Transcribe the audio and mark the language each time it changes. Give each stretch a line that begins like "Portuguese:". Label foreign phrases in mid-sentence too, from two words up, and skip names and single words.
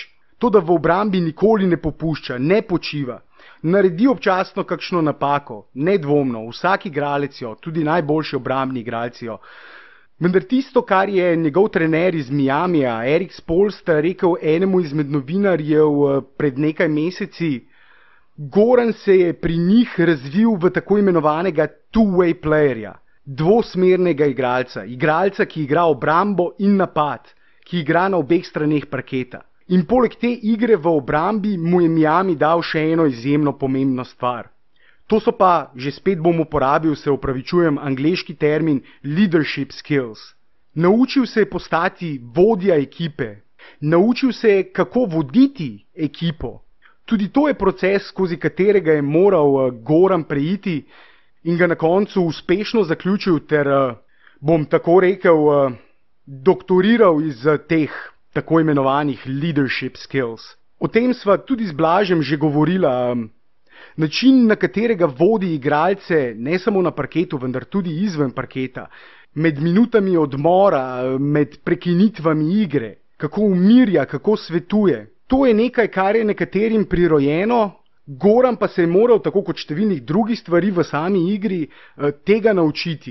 Slovenian: To, da v obrambi nikoli ne popušča, ne počiva, naredi občasno kakšno napako, nedvomno, vsak igralec jo, tudi najboljši obrambni igralci jo. Vendar tisto, kar je njegov trener iz Miamija, Erik Spoelstra, rekel enemu izmed novinarjev pred nekaj meseci, Goran se je pri njih razvil v tako imenovanega
English: two-way playerja,
Slovenian: dvosmernega igralca, igralca, ki igra obrambo in napad, ki igra na obeh straneh parketa. In poleg te igre v obrambi mu je Miami dal še eno izjemno pomembno stvar. To so pa, že spet bom uporabil, se opravičujem, angleški termin
English: leadership skills.
Slovenian: Naučil se je postati vodja ekipe, naučil se je, kako voditi ekipo. Tudi to je proces, skozi katerega je moral Goran preiti in ga na koncu uspešno zaključil ter, bom tako rekel, doktoriral iz teh tako imenovanih
English: leadership skills.
Slovenian: O tem sva tudi z Blažem že govorila. Način, na katerega vodi igralce, ne samo na parketu, vendar tudi izven parketa, med minutami odmora, med prekinitvami igre, kako umirja, kako svetuje. To je nekaj, kar je nekaterim prirojeno, Goran pa se je moral, tako kot številnih drugih stvari v sami igri, tega naučiti.